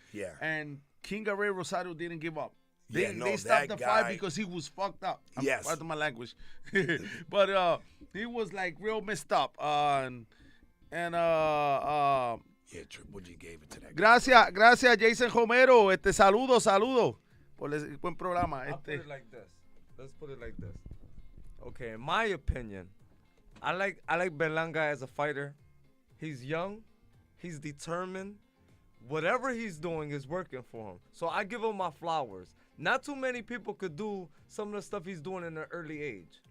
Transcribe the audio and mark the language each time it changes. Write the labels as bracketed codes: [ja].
[en] Yeah. And King Gabriel Rosado didn't give up. Yeah, They stopped that the guy- fight because he was fucked up. Yes. Pardon my language. But he was like real messed up. Yeah, Triple G gave it to that guy. [es] Gracias Jason Romero. Saludo por el buen programa. [en] I'll put it like this. Let's put it like this. Okay, in my opinion, I like Berlanga as a fighter. He's young, he's determined. Whatever he's doing is working for him. So I give him my flowers. Not too many people could do some of the stuff he's doing in an early age.